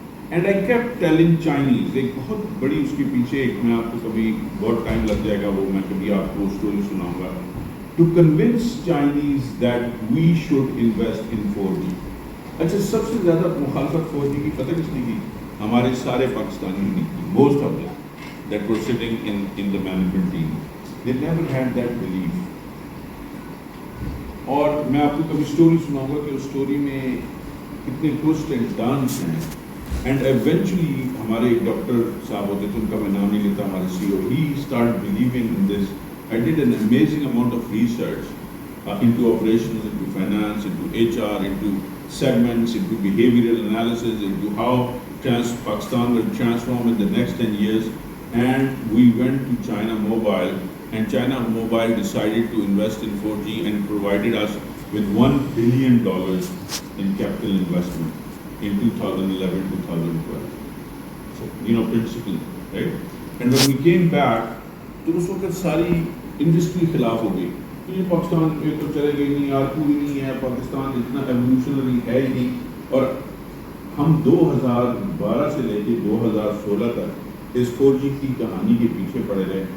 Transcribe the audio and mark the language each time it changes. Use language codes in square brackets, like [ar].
[en] And I kept telling Chinese, [ur] ایک بہت بڑی اس کے پیچھے, ایک میں آپ کو کبھی بہت ٹائم لگ جائے گا, وہ میں کبھی آپ کو اسٹوری سناؤں گا, [en] to convince Chinese that we should invest in 4G. [ur] اچھا, سب سے زیادہ مخالفت 4G کی پتہ کس نے کی؟ ہمارے سارے پاکستانی نے کی. [en] Most of them that were sitting in the management team, they never had that belief. [ur] اور میں آپ کو کبھی اسٹوری سناؤں گا کہ اس اسٹوری میں کتنے ٹوسٹ اینڈ ٹرنس ہیں. اینڈ ایونچولی ہمارے ایک ڈاکٹر صاحب ہوتے تھے, ان کا میں نام نہیں لیتا, ہمارے CEO, [en] he started believing in this. I did an amazing amount of research into operations, into finance, into HR, into segments, into behavioral analysis, into how Pakistan will transform in the next 10 years. And we went to China Mobile, and China Mobile decided to invest in 4G and provided us with $1 billion in capital investment in 2011-2012. So, principally, right? And when we came back, [ur] تو اس وقت ساری industry خلاف ہو گئی. یہ پاکستان میں تو چلے گئی نہیں, ARPU ہی نہیں ہے, پاکستان اتنا ایولیوشنری ہے ہی نہیں. اور ہم 2012 سے لے کے 2016 تک اس 4G کی کہانی کے پیچھے پڑے رہے.